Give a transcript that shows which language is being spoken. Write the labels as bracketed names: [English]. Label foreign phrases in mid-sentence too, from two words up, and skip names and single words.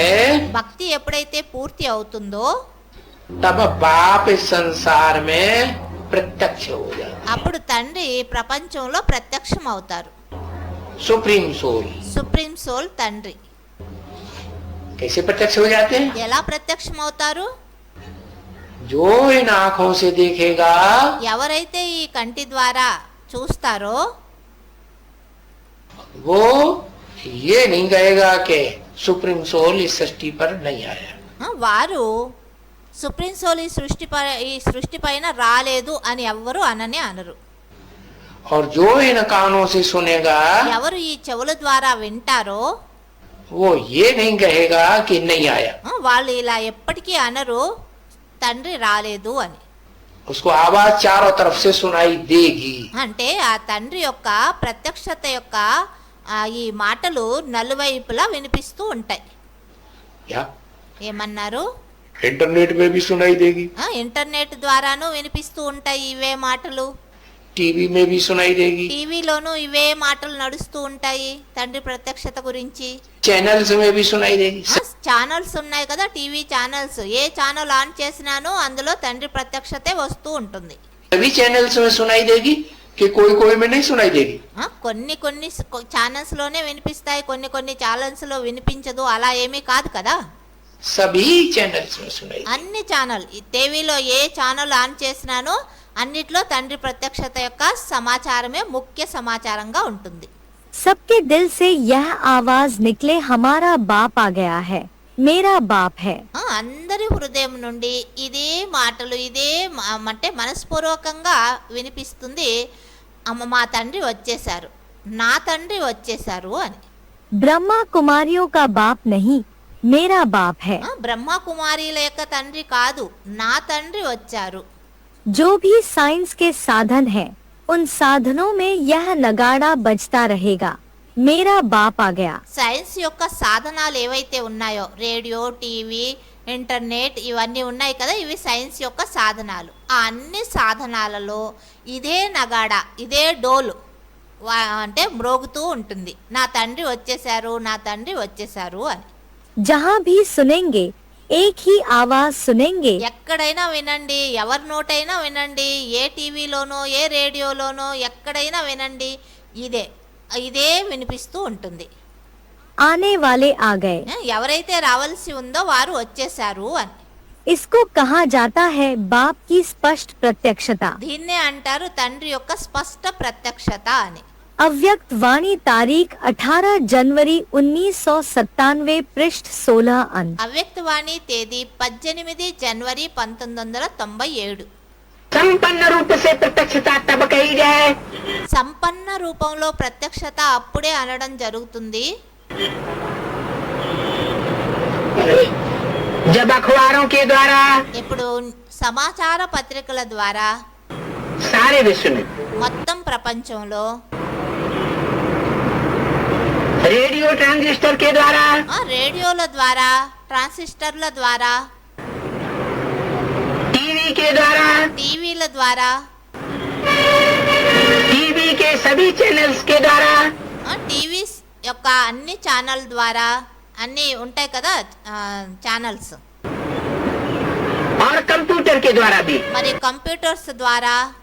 [Telugu] భక్తి ఎప్పుడైతే పూర్తి అవుతుందో [Hindi] तब बाप इस संसार में प्रत्यक्ष हो जाता, [Telugu] అప్పుడు తండ్రి ప్రపంచంలో ప్రత్యక్షం అవుతారు. [English] supreme soul supreme soul [Telugu] తండ్రి. [Hindi] कैसे प्रत्यक्ष हो जाते हैं, [Telugu] ఎలా ప్రత్యక్షం అవుతారు? [Hindi] जो इन आंखों से देखेगा [Telugu] ఎవరైతే ఈ కంటి ద్వారా చూస్తారో [Hindi] वो ये नहीं कहेगा कि [English] supreme soul [Hindi] इस सृष्टि पर नहीं आया, [Telugu] వారు [English] supreme soul [Telugu] ఈ సృష్టి పైన రాలేదు అని ఎవ్వరు అననే అనరు. [Hindi] और जो इन कानों से सुनेगा [Telugu] ఎవరు ఈ చెవుల ద్వారా వింటారో [Hindi] वो ये नहीं कहेगा कि नहीं आया, [Telugu] వాళ్ళు ఇలా ఎప్పటికీ అనరు తండ్రి రాలేదు అని. [Hindi] उसको आवाज चारों तरफ से सुनाई देगी, [Telugu] అంటే ఆ తండ్రి యొక్క ప్రత్యక్షత యొక్క ఈ మాటలు నలువైపులా వినిపిస్తూ ఉంటాయి. [Hindi] या [Telugu] ఏమన్నారు? [Hindi] इंटरनेट में भी सुनाई देगी, [Telugu] ఇంటర్నెట్ ద్వారాను వినిపిస్తూ ఉంటాయి ఇవే మాటలు, [Hindi] टीवी में भी सुनाई देगी, [Telugu] టీవీలోనూ ఇవే మాటలు నడుస్తూ ఉంటాయి తండ్రి ప్రత్యక్షత గురించి. [Hindi] चैनल्स में भी सुनाई देगी, [Telugu] ఛానల్స్ ఉన్నాయి కదా, [English] TV channels, [Telugu] ఏ ఛానల్ ఆన్ చేసినానో అందులో తండ్రి ప్రత్యక్షతే వస్తూ ఉంటుంది. [Hindi] सभी चैनल्स में सुनाई देगी कि कोई कोई में नहीं सुनाई देगी, [Telugu] కొన్ని కొన్ని ఛానల్స్ లోనే వినిపిస్తాయి, కొన్ని కొన్ని ఛానల్స్ లో వినిపించదు, అలా ఏమీ కాదు కదా. [Hindi] सभी चैनल्स में सुनाई देगी. [Telugu] అన్ని ఛానల్, టీవీలో ఏ ఛానల్ ఆన్ చేసినానో అన్నిట్లో తండ్రి ప్రత్యక్షత యొక్క సమాచారమే ముఖ్య సమాచారంగా ఉంటుంది. [Hindi] सबके दिल से यह आवाज निकले, हमारा बाप आ गया है, मेरा बाप है. [Telugu] అందరి హృదయం నుండి ఇదే మాటలు, ఇదే అంటే మనస్పూర్వకంగా వినిపిస్తుంది, మా తండ్రి వచ్చేసారు, నా తండ్రి వచ్చేసారు అని. [Hindi] ब्रह्मा कुमारियों का बाप नहीं, मेरा बाप है. [Telugu] బ్రహ్మ కుమారీల యొక్క తండ్రి కాదు, నా తండ్రి వచ్చారు. [Hindi] जो भी साइंस के साधन हैं, उन साधनों में यह नगाड़ा बजता रहेगा, मेरा बाप आ गया. [Telugu] సైన్స్ యొక్క సాధనాలు ఏవైతే ఉన్నాయో, రేడియో, టీవీ, ఇంటర్నెట్, ఇవన్నీ ఉన్నాయి కదా, ఇవి సైన్స్ యొక్క సాధనాలు. ఆ అన్ని సాధనాలలో ఇదే నగాడ, ఇదే డోలు అంటే మ్రోగుతూ ఉంటుంది, నా తండ్రి వచ్చేసారు, నా తండ్రి వచ్చేసారు అని. [Hindi] जहाँ भी सुनेंगे एक ही आवाज सुनेंगे. [Telugu] ఎక్కడైనా వినండి, ఎవరి నోటైనా వినండి, ఏ టీవీలోనో ఏ రేడియోలోనో ఎక్కడైనా వినండి, ఇదే ఇదే వినిపిస్తూ ఉంటుంది. [Hindi] आने वाले आ गए. [Telugu] ఎవరైతే రావాల్సి ఉందో వారు వచ్చేసారు అని. [Hindi] इसको कहा जाता है बाप की स्पष्ट प्रत्यक्षता. [Telugu] దీన్నే అంటారు తండ్రి యొక్క స్పష్ట ప్రత్యక్షత అని. [Hindi] अव्यक्त वाणी तारीख 18 जनवरी 1997 पृष्ठ 16 अंक. [Telugu] అవ్యక్తవాణి తేదీ 18 జనవరి 1997. [Hindi] संपन्न रूप से प्रत्यक्षता तब कही जाए [Telugu] సంపన్న రూపంలో ప్రత్యక్షత అప్పుడే అనడం జరుగుతుంది [Hindi] जब अखबारों के द्वारा [Telugu] ఇప్పుడు సమాచార పత్రికల ద్వారా [Hindi] सारे विश्व में, [Telugu] మొత్తం ప్రపంచంలో, [English] radio transistor [Hindi] के द्वारा, [Telugu] రేడియోల ద్వారా, ట్రాన్సిస్టర్ల ద్వారా, [Hindi] टीवी के द्वारा, [Telugu] టీవీల ద్వారా, [Hindi] टीवी के सभी चैनल्स के द्वारा, [Telugu] టీవీ యొక్క అన్ని ఛానల్ ద్వారా, అన్ని ఉంటాయి కదా ఛానల్స్, [Hindi] और कंप्यूटर के द्वारा भी [Telugu] మరి కంప్యూటర్స్ ద్వారా